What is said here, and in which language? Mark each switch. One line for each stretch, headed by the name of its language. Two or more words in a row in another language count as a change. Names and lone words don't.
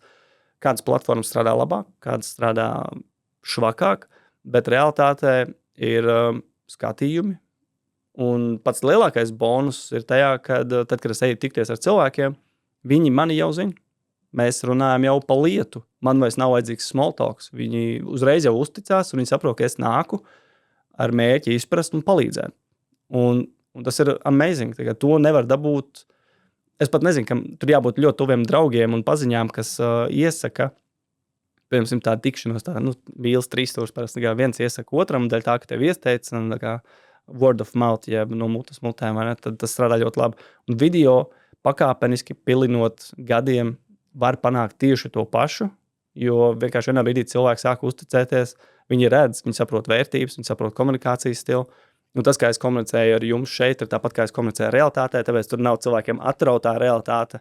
Latvian: Kādas platformas strādā labāk, kādas strādā švakāk, bet realitātē ir skatījumi. Un pats lielākais bonus ir tajā, kad tad, kad es eju tikties ar cilvēkiem, viņi mani jau zina. Mēs runājam jau pa lietu. Man vairs nav vajadzīgs
English: small talks.
Latvian: Viņi uzreiz jau uzticās, un viņi saprot, ka es nāku ar mērķi izprast un palīdzēt. Un tas ir amazing. Tagad to nevar dabūt. Es pat nezinu, ka tur jābūt ļoti tuviem draugiem un paziņām, kas iesaka, piemēram, tā tikšanos, vīls 3000 parasti viens iesaka otram, dēļ tā, ka tev iesteica, un
English: word of mouth,
Latvian: jeb no mutes mutēm, tad tas strādā ļoti labi. Un video pakāpeniski pilinot gadiem var panākt tieši to pašu, jo vienkārši vienā brīdī cilvēks sāk uzticēties, viņi redz, viņi saprot vērtības, viņi saprot komunikācijas stilu. Un tas, kā es komunicēju ar jums šeit, ir tāpat, kā es komunicēju realitātē, tāpēc tur nav cilvēkiem atrautā realitāte.